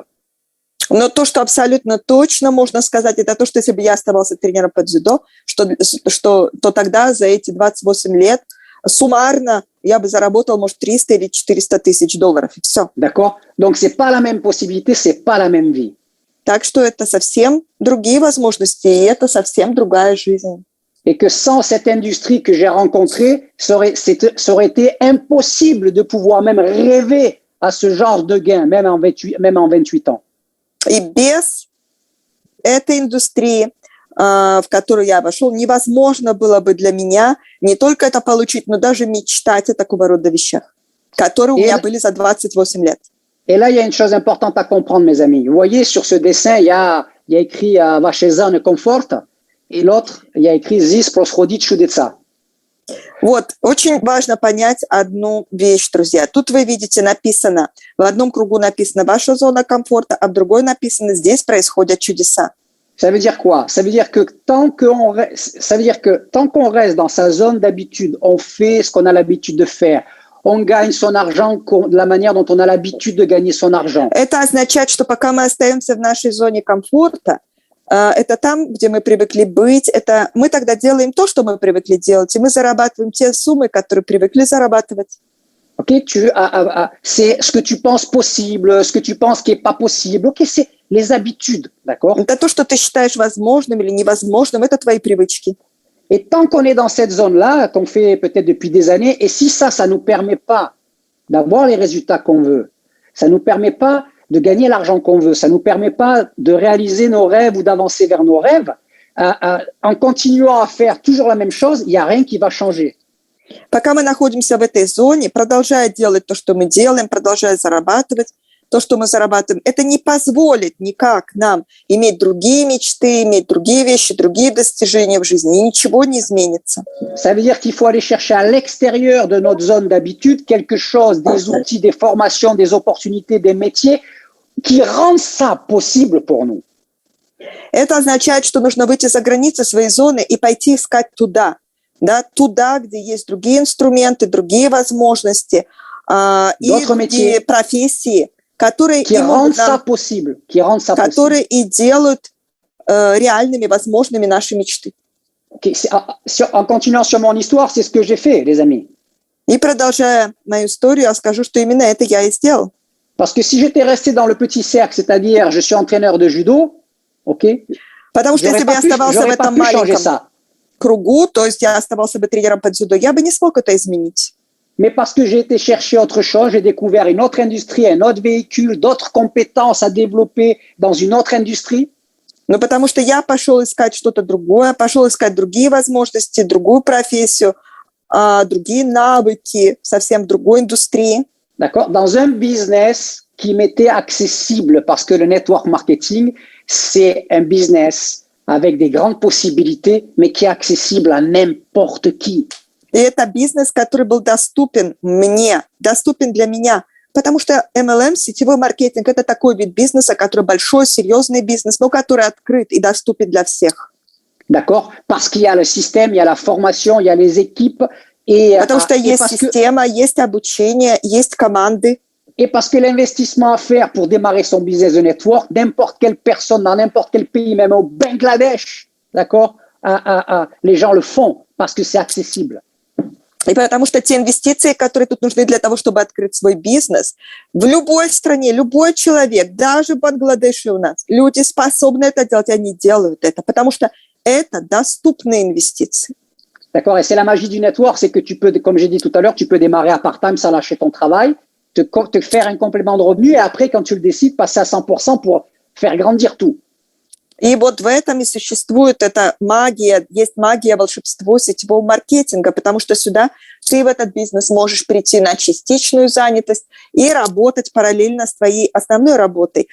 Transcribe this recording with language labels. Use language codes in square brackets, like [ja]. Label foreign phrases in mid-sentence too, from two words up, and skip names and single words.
[ru] Но то, что абсолютно точно можно сказать, это то, что если бы я оставался тренером по дзюдо, то тогда за эти 28 лет суммарно я бы заработал, может, 300 или 400 тысяч долларов, и все. [fr] D'accord. Donc, c'est pas la même possibilité, c'est pas la même vie. [ru] Так что это совсем другие возможности, и это совсем другая жизнь. [fr] Et que sans cette industrie que j'ai rencontrée, ça aurait été impossible de pouvoir même rêver à ce genre de gain, même en 28 ans. [ru] И без этой индустрии, в которую я вошел, невозможно было бы для меня не только это получить, но даже мечтать о такого рода вещах, которые у меня были за 28 лет. [fr] Et là, il y a une chose importante à comprendre, mes amis. Vous voyez, sur ce dessin, il y a écrit [ru] Ваша зона комфорт, [fr] et l'autre, il y a écrit [ru] Здесь происходит чудеса. Вот, очень важно понять одну вещь, друзья. Тут вы видите написано, в одном кругу написано «Ваша зона комфорта», а в другой написано «Здесь происходят чудеса». [fr] Ça veut dire quoi? Ça veut dire que tant qu'on reste dans sa zone d'habitude, on fait ce qu'on a l'habitude de faire. On gagne son argent de la manière dont on a l'habitude de gagner son argent. [ru] Это означает, что пока мы остаемся в нашей зоне комфорта, это там, где мы привыкли быть, это мы тогда делаем то, что мы привыкли делать, и мы зарабатываем те суммы, которые привыкли зарабатывать. [fr] Ok, c'est ce que tu penses possible, ce que tu penses qui est pas possible. Ok, c'est les habitudes, d'accord? [ru] Это то, что ты считаешь возможным или невозможным, это твои привычки. [fr] Et tant qu'on est dans cette zone-là, qu'on fait peut-être depuis des années, et si ça nous permet pas d'avoir les résultats qu'on veut. Ça ne nous permet pas de gagner l'argent qu'on veut. Ça ne nous permet pas de réaliser nos rêves ou d'avancer vers nos rêves. En continuant à faire toujours la même chose, il n'y a rien qui va changer. [ru] Пока мы находимся в этой зоне, продолжая делать то, что мы делаем, продолжая зарабатывать то, что мы зарабатываем, это не позволит никак нам иметь другие мечты, иметь другие вещи, другие достижения в жизни, и ничего не изменится. [fr] Ça veut dire qu'il faut aller chercher à l'extérieur de notre zone d'habitude quelque chose, des outils, des formations, des opportunités, des métiers qui rendent ça possible pour nous. [ru] Это означает, что нужно выйти за границы своей зоны и пойти искать туда, да, туда, где есть другие инструменты, другие возможности и другие профессии, которые [fr] qui rendent ça possible, [ru] которые и делают реальными, возможными наши мечты. [fr] En continuant sur mon histoire, c'est ce que j'ai fait, les amis. [ru] И продолжая мою историю, я скажу, что именно это я и сделал. [fr] Parce que si j'étais resté dans le petit cercle, c'est-à-dire je suis entraîneur de judo, ok, [ru] потому что если бы я оставался в этом маленьком кругу, то есть я оставался бы тренером по дзюдо, я бы не смог это изменить. [fr] Mais parce que j'ai été chercher autre chose, j'ai découvert une autre industrie, un autre véhicule, d'autres compétences à développer dans une autre industrie. [ru] Но потому что я пошел искать что-то другое, пошел искать другие возможности, другую профессию, другие навыки, совсем в другой индустрии. [fr] D'accord? Dans un business qui m'était accessible parce que le [en] network marketing, [fr] c'est un business avec des grandes possibilités, mais qui est accessible à n'importe qui. [ru] И это бизнес, который был доступен мне, доступен для меня, потому что MLM, сетевой маркетинг, это такой вид бизнеса, который большой, серьезный бизнес, но который открыт и доступен для всех. [fr] D'accord? Parce qu'il y a le système, il y a la formation, il y a les équipes. [ru] Потому что есть система, есть обучение, есть команды. [fr] Et parce que l'investissement à faire pour démarrer son business de network, n'importe quelle personne dans n'importe quel pays, même au Bangladesh, d'accord? Les gens le font parce que c'est accessible. [ru] И потому что те инвестиции, которые тут нужны для того, чтобы открыть свой бизнес, в любой стране, любой человек, даже в Бангладеше у нас, люди способны это делать, они делают это, потому что это доступные инвестиции. [fr] D'accord, et c'est la magie du network, c'est que tu peux, comme j'ai dit tout à l'heure, tu peux démarrer à part-time sans lâcher ton travail, te faire un complément de revenu, et après, quand tu le décides, passer à 100% pour faire grandir tout. [ru] И вот в этом и существует эта магия, есть магия, волшебство сетевого маркетинга, потому что сюда ты в этот бизнес можешь прийти на частичную занятость и работать параллельно с твоей основной работой.